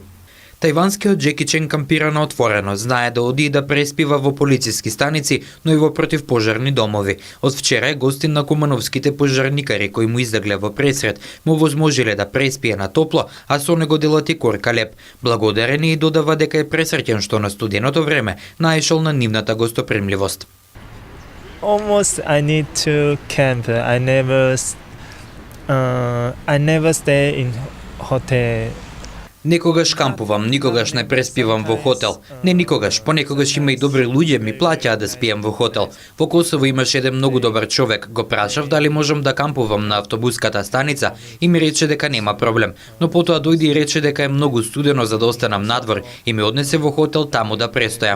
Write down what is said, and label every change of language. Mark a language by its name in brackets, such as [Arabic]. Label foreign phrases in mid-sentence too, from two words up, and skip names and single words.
[Macedonian] Тајванскиот Джеки Чен кампира на отворено, знае да оди и да преспива во полициски станици, но и во противпожарни домови. Од вчера е гостин на кумановските пожарникари кои му издагле во пресред, му возможиле да преспие на топло, а со него делат и корка леп. Благодарен и додава дека е пресреќен што на студеното време наишол на нивната гостопримливост. [English] Almost I need to camp. I never stay in hotel. [Macedonian] Некогаш кампувам, никогаш не преспивам во хотел. Не никогаш, понекогаш има и добри луѓе ми плаќаат да спием во хотел. Во Косово имаше еден многу добар човек. Го прашав дали можам да кампувам на автобуската станица и ми рече дека нема проблем. Но потоа дојде и рече дека е многу студено за да останам надвор и ме однесе во хотел таму да престојам.